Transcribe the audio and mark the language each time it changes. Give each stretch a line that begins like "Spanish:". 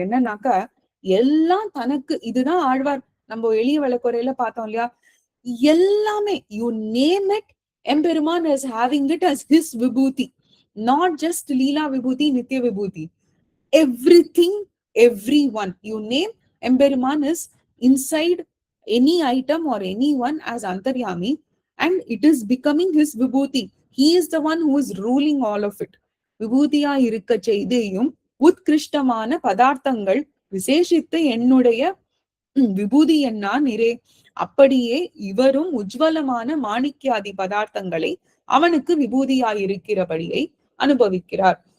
Tamil: என்னன்னாக்க எல்லாம் தனக்கு, இதுதான் ஆழ்வார் நம்ம எளிய வழக்குறையில பார்த்தோம் இல்லையா, எல்லாமே
English: You name it, Emperuman is having it as his vibhuti, not just leela vibhuti, nitya vibhuti, everything, everyone you name, Emperuman is inside any item or anyone as antaryami, and it is becoming his vibhuti. He is the one who is ruling all of it.
Tamil: விபூதியா இருக்க செய்தியும் உத்கிருஷ்டமான பதார்த்தங்கள் விசேஷித்து என்னுடைய விபூதி என்ன நிறை, அப்படியே இவரும் உஜ்வலமான மாணிக்கியாதி பதார்த்தங்களை அவனுக்கு விபூதியாயிருக்கிறபடியை அனுபவிக்கிறார்.